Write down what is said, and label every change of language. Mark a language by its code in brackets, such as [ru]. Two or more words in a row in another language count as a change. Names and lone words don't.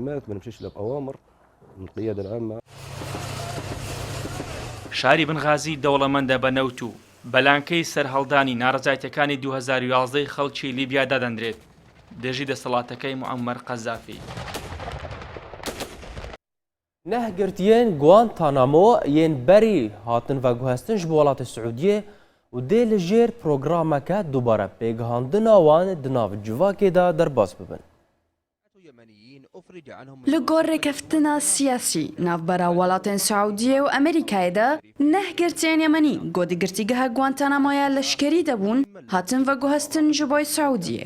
[ckb] شاری بنغازی دەوڵەمەندە بە نەوت و بەلانکەی سەرهەڵدانی ناڕەزایەتەکانی 2011 خەڵکی لیبیا دادەندرێت دژی دەسەڵاتەکەی موعەمەر قەزافی. [ku] نهگرتیên Guantanamo yên berî hatin veguhestin ji bo welatê Siûdiyê û dê li jêr programeke dubare pêgihandina wan di nav civakê de derbas bibin. Li gor rêkeftina siyasî navbera welatên Siûdiyê û Amerîkayê de nehgirtiyên Yemenî godî girtîgeha Guantanamoya leşkerî debûn hatin veguhestin ji bo Siûdiyê.